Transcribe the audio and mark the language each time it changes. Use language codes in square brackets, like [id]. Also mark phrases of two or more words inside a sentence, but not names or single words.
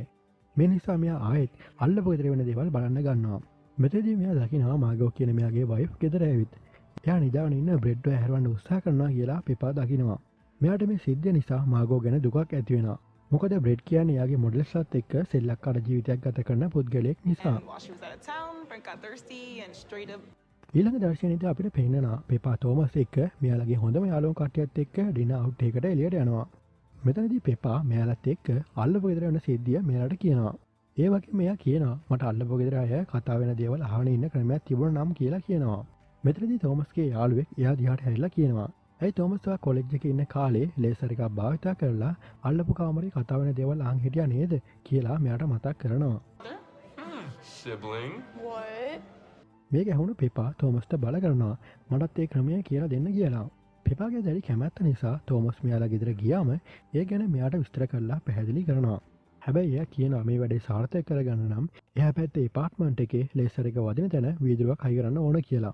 [si] මේ නිසා මෙයා ආයෙත් අල්ලපු ගෙදර වෙන දේවල් බලන්න ගන්නවා. මෙතනදී මෙයා දකිනවා මාගෝ කියන මෙයාගේ වයිෆ් ගෙදර ඇවිත්. එයා නිදාගෙන ඉන්න බ්‍රෙඩ් එක හැරවන්න උත්සාහ කරනවා කියලා පෙපා දකිනවා. මෙයාට මේ සිද්ධිය නිසා මාගෝ ගැන දුකක් ඇති වෙනවා. මොකද බ්‍රෙඩ් කියන්නේ එයාගේ මොඩල්ස්ලත් එක්ක සෙල්ලක්කාර ජීවිතයක් ගත කරන පුද්ගලයෙක් නිසා. [en] And while she was out of town, Brent got thirsty and straight up [si] ඊළඟ දර්ශනයේදී අපිට පේනවා පෙපා තෝමස් එක්ක මෙයාලගේ හොඳම යාළුවෝ කට්ටියත් එක්ක [en] dinner out [si] එකකට එළියට යනවා. මෙතනදී පෙපා මෙයාලත් එක්ක අල්ලපු ගෙදර යන සිද්ධිය මෙයාලට කියනවා. ඒ වගේ මෙයා කියනවා මට අල්ලපු ගෙදර අය කතා වෙන දේවල් අහගෙන ඉන්න ක්‍රමයක් තිබුණා නම් කියලා කියනවා. මෙතනදී තෝමස්ගේ යාළුවෙක් එයා දිහාට හැරිලා කියනවා. ඇයි තෝමස් ඔයා කොලෙජ් එකේ ඉන්න කාලේ ලේසර් එකක් භාවිතා කරලා අල්ලපු කාමරේ කතා වෙන දේවල් අහන් හිටියා නේද කියලා මෙයාට මතක් කරනවා. [en] Sibling. What? [si] මේක ඇහුණු පෙපා තෝමස්ට බල කරනවා මටත් ඒ ක්‍රමය කියලා දෙන්න කියලා. පෙපාගේ දැඩි කැමැත්ත නිසා තෝමස් මෙයාලා ගෙදර ගියාම ඒ ගැන මෙයාට විස්තර කරලා පැහැදිලි කරනවා. හැබැයි එයා කියනවා මේ වැඩේ සාර්ථක කරගන්න නම් එයා පැත්තේ එපාර්ට්මන්ට් එකේ ලේසර් එක වදින තැන වීදුරුවක් හයි කරන්න ඕන කියලා.